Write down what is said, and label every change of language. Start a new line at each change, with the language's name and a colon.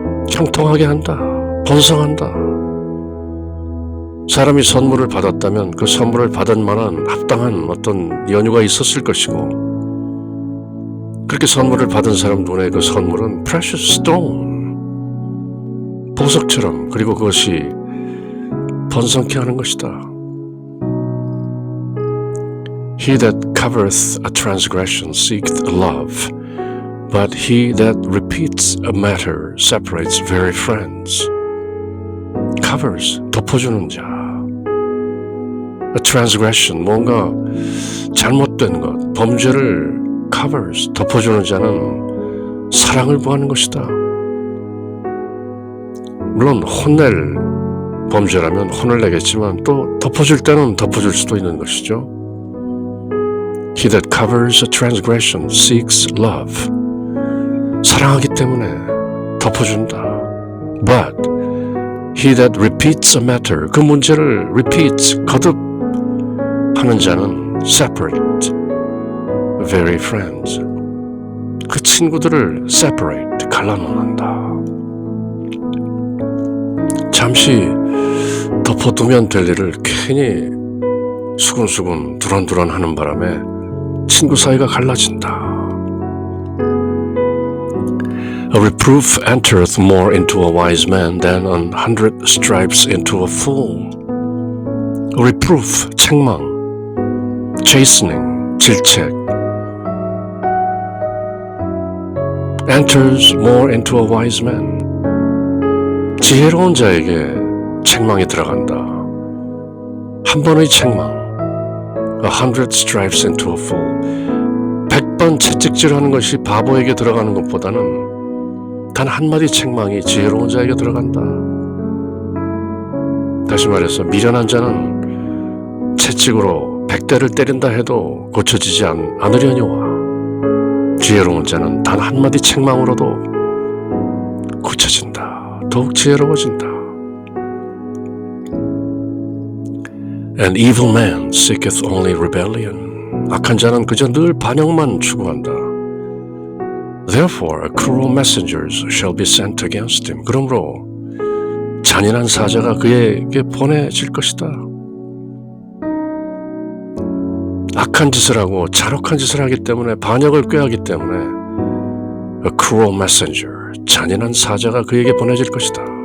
Korean: 형통하게 한다, 번성한다. 사람이 선물을 받았다면 그 선물을 받은 만한 합당한 어떤 연유가 있었을 것이고, 그렇게 선물을 받은 사람 눈에 그 선물은
English: precious stone,
Korean: 보석처럼, 그리고 그것이 번성케 하는 것이다.
English: He that covereth a transgression seeketh love, but he that repeats a matter separates very friends.
Korean: covers, 덮어주는 자.
English: A transgression,
Korean: 뭔가 잘못된 것, 범죄를 covers, 덮어주는 자는 사랑을 구하는 것이다. 물론 혼낼 범죄라면 혼을 내겠지만 또 덮어줄 때는 덮어줄 수도 있는 것이죠.
English: He that covers a transgression seeks love.
Korean: 사랑하기 때문에 덮어준다.
English: But he that repeats a matter,
Korean: 그 문제를
English: repeats,
Korean: 거듭 하는 자는
English: separate very friends,
Korean: 그 친구들을
English: separate,
Korean: 갈라놓는다. 잠시 덮어두면 될 일을 괜히 수근수근 두런두런 하는 바람에 친구 사이가 갈라진다.
English: A reproof entereth more into a wise man than 100 stripes into a fool. A reproof, 책망, chastening, 질책, enters more into a wise man.
Korean: 지혜로운 자에게 책망이 들어간다. 한 번의 책망,
English: 100 stripes into a fool.
Korean: 100번 채찍질하는 것이 바보에게 들어가는 것보다는 단 한마디 책망이 지혜로운 자에게 들어간다. 다시 말해서 미련한 자는 채찍으로 100대를 때린다 해도 고쳐지지 않으려니와, 지혜로운 자는 단 한마디 책망으로도 고쳐진다. 더욱 지혜로워진다.
English: An evil man seeketh only rebellion.
Korean: 악한 자는 그저 늘 반역만 추구한다.
English: Therefore, cruel messengers shall be sent against him.
Korean: 그러므로 잔인한 사자가 그에게 보내질 것이다. 악한 짓을 하고 잔혹한 짓을 하기 때문에, 반역을 꾀하기 때문에
English: a cruel messenger,
Korean: 잔인한 사자가 그에게 보내질 것이다.